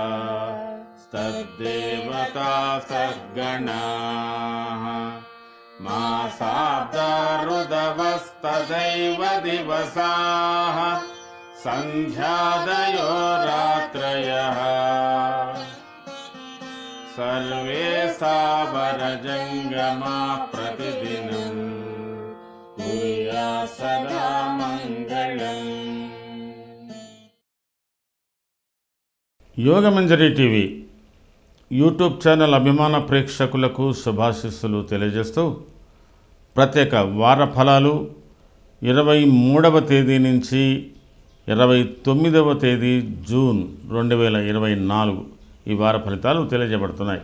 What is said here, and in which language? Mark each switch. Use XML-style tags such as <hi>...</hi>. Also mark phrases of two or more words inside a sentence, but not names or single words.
<sa>तद्देवता सद्गणाः मासाब्दा ऋतवस्तदैव दिवसाः सन्ध्यादयो रात्रयः सर्वे सावरजङ्गमा प्रतिदिनं कुर्यात् सदा मङ्गलम्।</sa> <te>యోగమంజరి టీవీ</te> <en>YouTube channel</en> <te>అభిమాన ప్రేక్షకులకు శుభాశీస్సులు తెలియజేస్తూ ప్రత్యేక వార ఫలాలు 23వ తేదీ నుంచి 29వ తేదీ జూన్ 2024 ఈ వార ఫలితాలు తెలియజేయబడుతున్నాయి.</te>